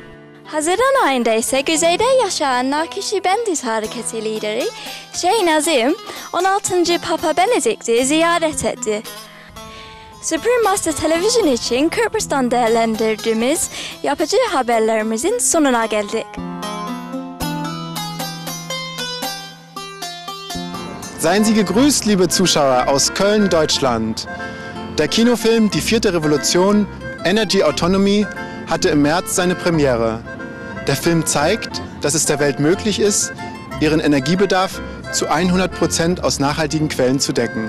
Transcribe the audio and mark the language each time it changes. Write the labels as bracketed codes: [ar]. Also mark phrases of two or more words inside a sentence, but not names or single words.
[tr] Haziran ayında ise güzeyde yaşayan Nakşibendiz Hareketi lideri Şeyh Nazım 16. Papa Benedikt'i ziyaret etti. Supreme Master Television için Kıbrıs'tan değerlendirdiğimiz yapıcı haberlerimizin sonuna geldik. [de] Seien Sie gegrüßt, liebe Zuschauer aus Köln, Deutschland. Der Kinofilm Die vierte Revolution, Energy Autonomy, hatte im März seine Premiere. Der Film zeigt, dass es der Welt möglich ist, ihren Energiebedarf zu 100% aus nachhaltigen Quellen zu decken.